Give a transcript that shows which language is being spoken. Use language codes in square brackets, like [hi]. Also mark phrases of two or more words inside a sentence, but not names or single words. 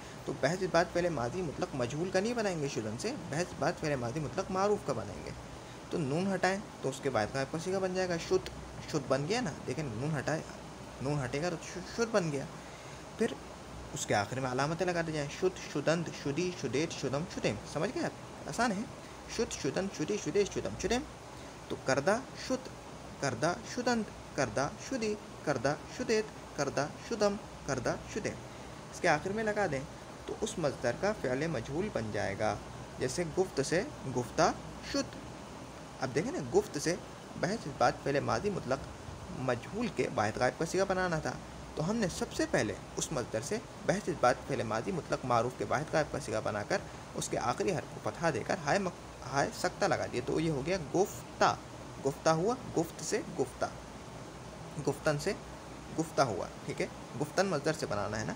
[ur] تو بحث بات فعل ماضی مطلق مجہول کا نہیں بنائیں گے شدن سے، بحث بات فعل ماضی مطلق معروف کا بنائیں گے۔ تو نون ہٹائیں تو اس کے بعد غائب کا صیغہ بن جائے گا شد، شد بن گیا نا، دیکھیں نون ہٹائے، نون ہٹے گا تو شد بن گیا۔ پھر اس کے آخر میں علامتیں لگا دی جائیں، [fa] شد، شدند، شدی، شدیت، شدم، شدیم، [ur] سمجھ گئے آپ؟ آسان ہے، [fa] شد، شدند، شدی، شدیت، شدم، شدیم۔ تو کردہ شد، کردہ شدند، کردہ شدی، کردہ شدیت، کردہ شدم، کردہ شدیم، [ur] اس کے آخر میں لگا دیں تو اس مصدر کا فعل مجہول بن جائے گا۔ جیسے گفت سے [fa] گفتہ شد، [ur] اب دیکھیں نا، گفت سے بحث اس بات فعل ماضی مطلق مجہول کے واحد غائب کا صیغہ بنانا تھا، تو ہم نے سب سے پہلے اس مصدر سے بحث اس بات فعل ماضی مطلق معروف کے واحد غائب کا صیغہ بنا کر اس کے آخری حرف کو فتحہ دے کر ہائے سکتہ لگا دیا، تو یہ ہو گیا گفتہ، گفتہ ہوا، گفت سے گفتہ، گفتن سے گفتہ ہوا، ٹھیک ہے، گفتن مصدر سے بنانا ہے نا۔